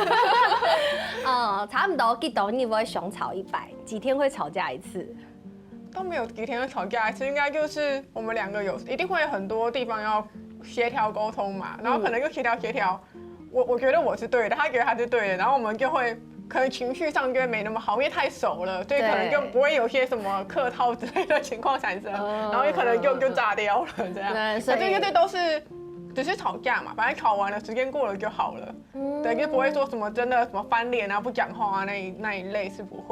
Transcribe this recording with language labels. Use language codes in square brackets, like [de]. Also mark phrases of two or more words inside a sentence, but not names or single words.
[zh] 差不多幾多你會熊吵100，幾天會吵架一次？都沒有幾天會吵架一次，應該就是我們2個一定會有很多地方要協調溝通嘛，然後可能就協調。我覺得我是對的，他覺得他是對的，然後我們就會可能情緒上就會沒那麼好，因為太熟了，所以可能就不會有些什麼客套之類的情況產生，然後也可能就炸掉了這樣。對，所以這些都是只是吵架嘛，反正吵完了，時間過了就好了。對，就不會說什麼真的什麼翻臉啊、不講話啊那一類是不會。